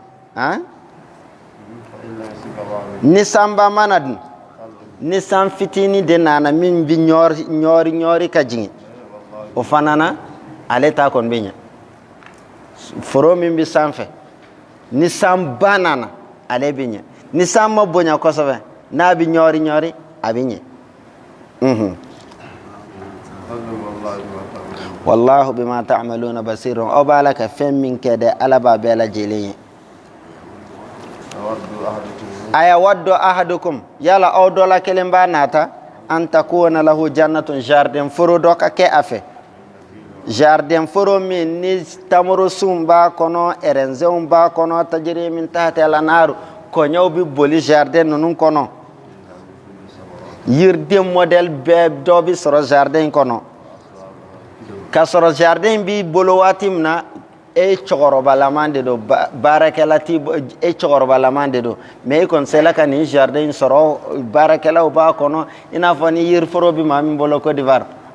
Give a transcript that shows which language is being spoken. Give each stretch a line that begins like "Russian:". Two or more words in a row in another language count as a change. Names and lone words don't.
Bambara: ni sanba mana dun ni san fitini de nana min bi ɲɔri ka jigin o fana na ale ta kɔni bɛ ɲɛ foro min bɛ sanfɛ ni san ba nana ale bɛ ɲɛ ni san ma bonya kosɛbɛ n'a bɛ ɲɔri a bɛ ɲɛ
Arabic: والله بما تعملون بصير
Bambara: aw b'a la ka fɛn min kɛ dɛ ala b'a bɛɛ lajɛlen ye
Arabic: أيود أحدكم
Bambara: yala aw dɔ la kelen b'a nata
Arabic: أن تكون له جنة
Bambara: jardin foro dɔ ka kɛ a fɛ jardin foro min ni tamaro sun b'a kɔnɔ ɛrɛnzɛnw b'a kɔnɔ
Arabic: تجري من تحت الأنهار
Bambara: kɔɲɔw bɛ boli jardin ninnu kɔnɔ yiriden modèle bɛɛ dɔ bɛ sɔrɔ jardin kɔnɔ ka sɔrɔ jardin b'i bolo waati min na e cɔkɔrɔbalaman de do baarakɛla ti e cɔkɔrɔbalaman de do mais i kɔni sela ka nin jardin sɔrɔ baarakɛlaw b'a kɔnɔ i n'a fɔ ni yiriforo bi maa min bolo Côte d'Ivoire